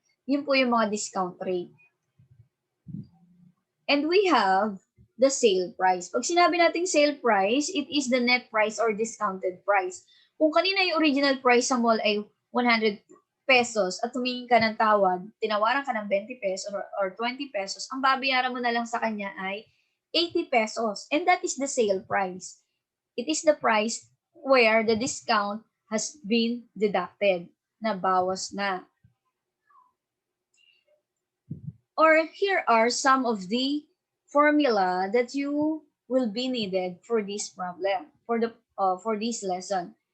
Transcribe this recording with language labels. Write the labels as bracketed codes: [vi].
[tl] Yun po yung mga discount rate. [en] And we have the sale price. [tl] Pag sinabi nating [en] sale price, it is the net price or discounted price. [tl] Kung kanina yung original price sa mall ay 100 pesos at tumingin ka ng tawad, tinawaran ka ng 20 pesos or 20 pesos, ang babayaran mo na lang sa kanya ay 80 pesos. [en] And that is the sale price. It is the price where the discount has been deducted, [tl] na bawas na. [en] Or here are some of the formula that you will be needed for this problem, for this lesson.